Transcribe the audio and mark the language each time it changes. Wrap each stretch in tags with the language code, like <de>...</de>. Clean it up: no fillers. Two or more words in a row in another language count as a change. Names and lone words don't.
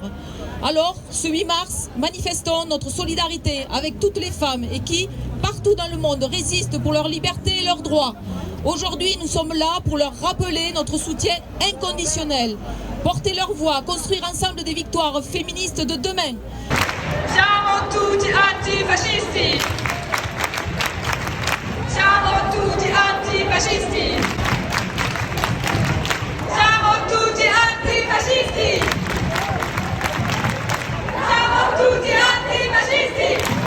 <fr>Alors, ce 8 mars, manifestons notre solidarité avec toutes les femmes et qui, partout dans le monde, résistent pour leur liberté et leurs droits. Aujourd'hui, nous sommes là pour leur rappeler notre soutien inconditionnel, porter leur voix, construire ensemble des victoires féministes de demain.</fr> <it>Siamo tutti antifascisti! Siamo tutti antifascisti! Siamo tutti antifascisti! Siamo tutti antifascisti!</it>